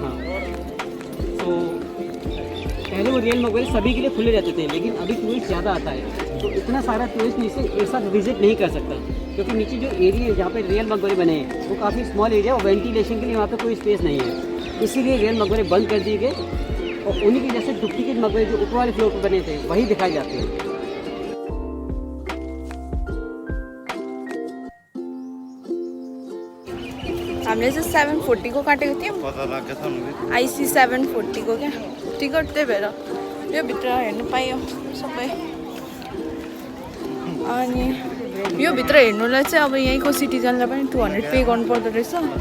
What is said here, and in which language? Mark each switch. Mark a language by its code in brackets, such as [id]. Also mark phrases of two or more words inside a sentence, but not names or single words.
[hi] हाँ, तो पहले वो रियल मकबरे सभी के लिए खुले रहते थे, लेकिन अभी टूरिस्ट ज़्यादा आता है, तो इतना सारा टूरिस्ट नीचे एक साथ विजिट नहीं कर सकता, क्योंकि नीचे जो एरिया है जहाँ पे रियल मकबरे बने हैं वो काफ़ी [en] small area [hi] है और वेंटिलेशन के लिए वहाँ पे कोई स्पेस नहीं है। इसीलिए रियल मकबरे बंद कर दिए गए और उन्हीं की जैसे डुप्लीकेट मकबरे जो ऊपर वाले फ्लोर पर बने थे वही दिखाए जाते हैं। [ne] हामीले चाहिँ 740 को काटेको थियौँ। आइसी 740 को क्या टिकट, त्यही भएर यो भित्र हेर्नु पायो सबै। अनि यो भित्र हेर्नुलाई चाहिँ अब यहीँको सिटिजनलाई पनि 200 पे गर्नु पर्दो रहेछ।